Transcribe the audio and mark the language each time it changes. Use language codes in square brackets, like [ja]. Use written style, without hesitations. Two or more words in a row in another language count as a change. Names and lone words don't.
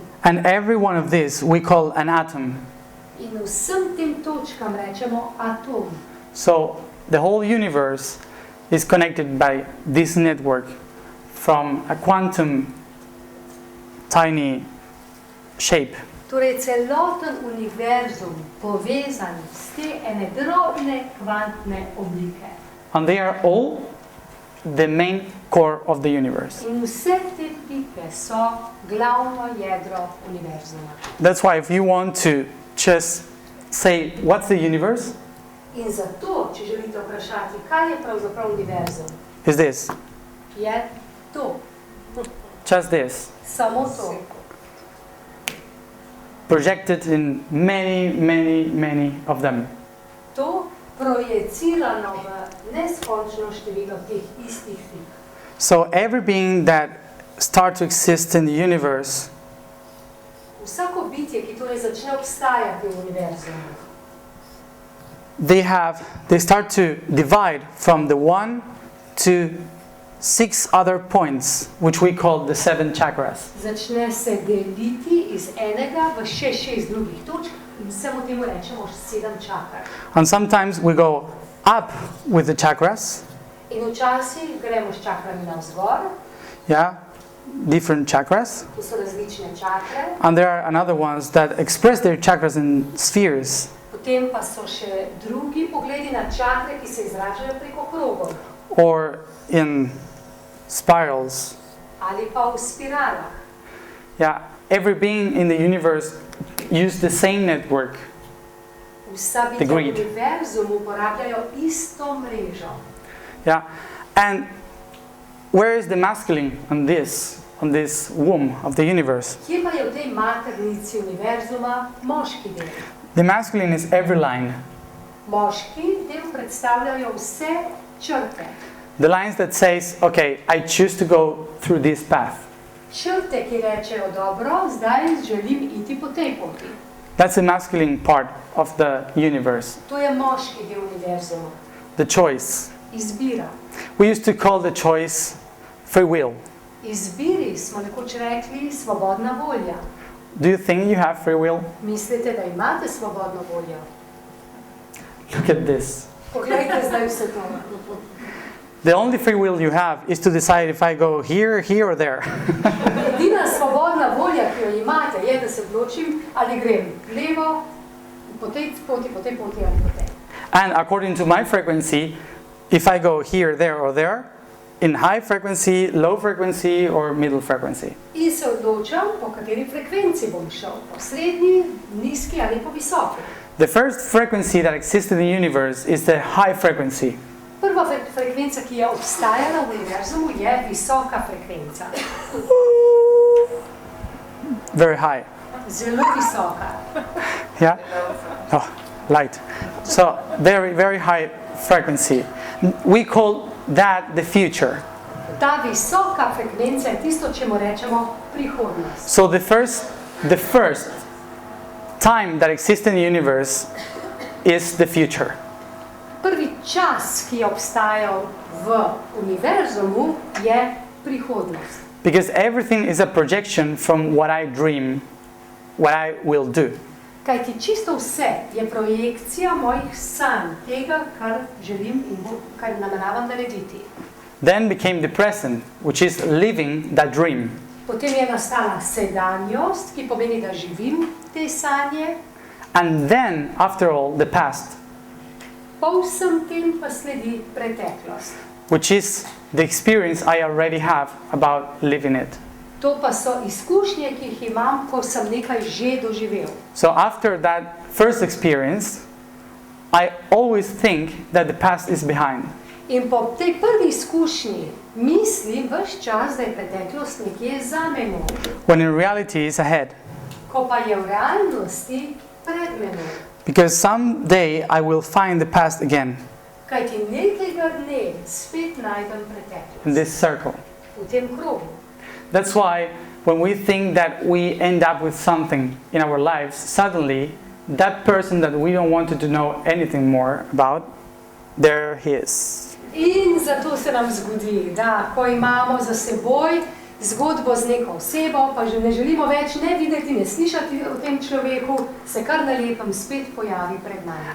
[en] And every one of these we call an atom. [sl] In vsem tem točkam rečemo atom. [en] So the whole universe is connected by this network from a quantum tiny shape. [sl] Torej celoten univerzum povezan s te ene drobne kvantne oblike. [en] And they are all the main core of the universe. [sl] In vse te pike so glavno jedro univerzuma. [en] That's why if you want to just say, what's the universe? [sl] In zato, če želite vprašati, kaj je pravzaprav univerzum, [en] Is this. [sl] je to, [en] Just this. [sl] samo to. [en] Projected in many, many, many of them. [sl] To projecirano v neskončno število teh istih pik. [en] So every being that starts to exist in the universe [sl] Vsako bitje, ki torej začne obstajati v univerzumu, [en] they start to divide from the 1 to 6 other points, which we call the 7 chakras. [sl] začne se deliti iz enega v še 6 drugih točk in vsemu temu rečemo 7 čakr. [en] And sometimes we go up with the chakras, [sl] In včasih gremo s čakrami navzgor, [en] yeah, different chakras. [sl] to so različne čakre, [en] And there are another ones that express their chakras in spheres, [sl] potem pa so še drugi pogledi na čakre, ki se izražajo preko krogov [en] or in spirals. [sl] ali pa v spiralah. [en] Yeah, every being in the universe uses the same network. [sl] Vsa [en] The [sl] bitja v [en] grid. [sl] univerzumu uporabljajo isto mrežo. [en] Yeah, and where is the masculine on this womb of the universe? [sl] Kje pa je v tej maternici univerzuma moški del? [en] The masculine is every line. [sl] Moški del predstavljajo vse črte. [en] The lines that says, okay, I choose to go through this path. [sl] Črte, ki rečejo dobro, zdaj želim iti po tej poti. [en] That's the masculine part of the universe. [sl] To je moški del univerzuma. [en] The choice. [sl] Izbira. [en] We used to call the choice free will. [sl] Izbiri smo nekoč rekli svobodna volja. [en] Do you think you have free will? [sl] Mislite, da imate svobodno voljo? [en] Look at this. [sl] Poglejte zdaj vse to. [en] The only free will you have is to decide if I go here, here or there. [sl] Edina svobodna volja, ki jo imate, je, da se odločim, ali grem levo, po tej poti ali po tej. [en] And according to my frequency, if I go here, there or there, in high frequency, low frequency or middle frequency. [sl] In se odločam, po kateri frekvenci bom šel, po srednji, nizki ali po visoki. [en] The first frequency that exists in the universe is the high frequency. [sl] Prva frekvenca, ki je obstajala v univerzumu, je visoka frekvenca. [en] Very high. [sl] Zelo visoka. [en] Yeah? Oh, light. So, very, very high frequency. We call that the future. [sl] Ta visoka frekvenca je tisto, čemu rečemo prihodnost. [en] So the first time that exists in the universe is the future. [sl] Prvi čas, ki je obstajal v univerzumu, je prihodnost. [en] Because everything is a projection from what I dream, what I will do. [sl] Kajti čisto vse je projekcija mojih sanj, tega, kar želim in kar nameravam narediti. [en] Then became the present, which is living that dream. [sl] Potem je nastala sedanjost, ki pomeni, da živim te sanje. [en] And then, after all, the past, [sl] Po vsem tem pa sledi preteklost. [en] which is the experience I already have about living it. [sl] To pa so izkušnje, ki jih imam, ko sem nekaj že doživel. [en] So after that first experience, I always think that the past is behind. [sl] In po tej prvi izkušnji mislim ves čas, da je preteklost nekje za menoj. [en] When in reality it's ahead. [sl] Ko pa je v realnosti pred menoj. [en] Because someday I will find the past again [sl] Kajti nekega dne spet najdem [en] in [sl] preteklost. [en] this circle. [sl] V tem krogu. [en] That's why when we think that we end up with something in our lives, suddenly that person that we don't want to know anything more about, there he is. [sl] In zato se nam zgodi, da ko imamo za seboj zgodbo z neko osebo, pa že ne želimo več ne videti, ne slišati o tem človeku, se kar na lepem spet pojavi pred nami.